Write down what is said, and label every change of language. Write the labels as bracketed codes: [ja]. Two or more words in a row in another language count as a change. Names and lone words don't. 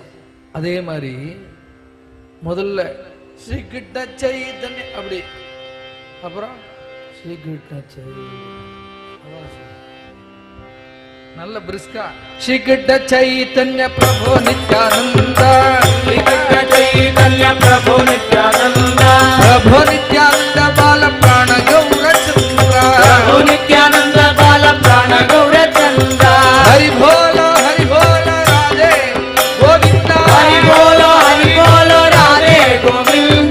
[ta] அதே மாதிரி முதல்ல ஸ்ரீ கிருஷ்ண சைத்தன்ய அப்படி, அப்புறம் ஸ்ரீ கிருஷ்ண நல்ல பிரிஸ்கா ஸ்ரீ கிருஷ்ண சைத்தன்ய பிரபு நித்யானந்த [hi] श्री कृष्ण चैतन्य प्रभु नित्यानंद प्रभु नित्यानंद बाल प्राण गौर चंद्र प्रभु नित्यानंद बाल प्राण गौर चंद्र हरि बोलो राधे गोविंद हरि बोलो राधे गोविंद